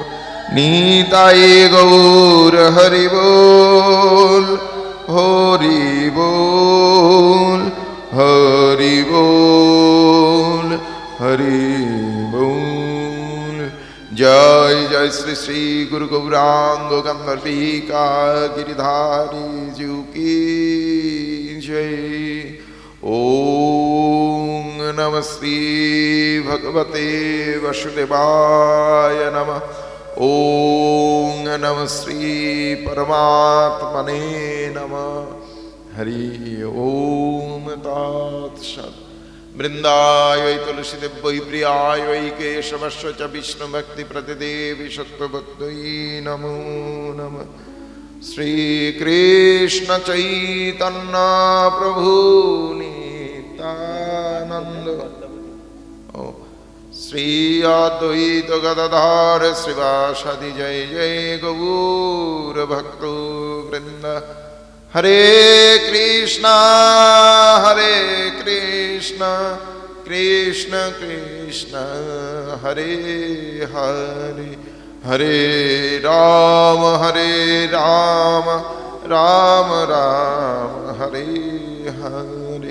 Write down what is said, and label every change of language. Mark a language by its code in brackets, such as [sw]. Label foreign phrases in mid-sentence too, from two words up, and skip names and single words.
[bn] নিতাই গৌর হরি বল, হরি বল, হরি বল, হরি বল। জয় জয় শ্রী শ্রী গুরু গৌরাঙ্গ গন্ধর্বিকা গিরিধারী জু কি জয়। [sa] ওম নমঃ শ্রী ভগবতে বাসুদেবায় নমঃ। ওম নমঃ শ্রী পরমাত্মনে নমঃ। হরি ওম তৎসৎ। বৃন্দায় वै तुलसीदेव वै प्रियाय वै केशवस्य च विष्णु भक्ति प्रतिदेवी सत्त्वभक्त्यै नमो नमः। श्री कृष्ण चैतन्य प्रभु नित्यानंद, श्री अद्वैत गदाधर श्रीवासादि जय जय गौर भक्त वृंद। हरे कृष्णा कृष्ण कृष्ण हरे हरे, हरे राम राम राम हरे हरे।